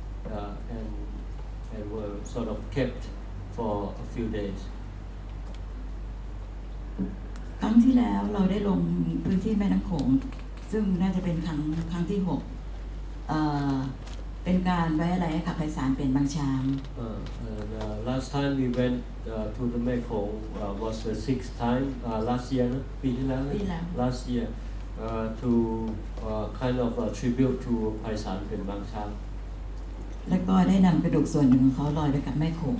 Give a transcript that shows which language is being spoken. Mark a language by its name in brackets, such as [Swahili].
[English] and were sort of kept for a few days. [Thai] ครั้งที่แล้วเราได้ลงพื้นที่แม่น้ำโขงซึ่งน่าจะเป็นครั้งที่6เป็นการไว้อะไรให้กับไพศาลเป็นบางช้าง [English] Last time we went to the Mekong was the 6th time last year [Thai] นะปีที่แล้วนะ ปีที่แล้ว [English] last year to kind of tribute to ไพศาลเป็นบางช้าง [Thai] แล้วก็ได้นำกระดูกส่วนหนึ่งของเขาลอยไปกับแม่โขง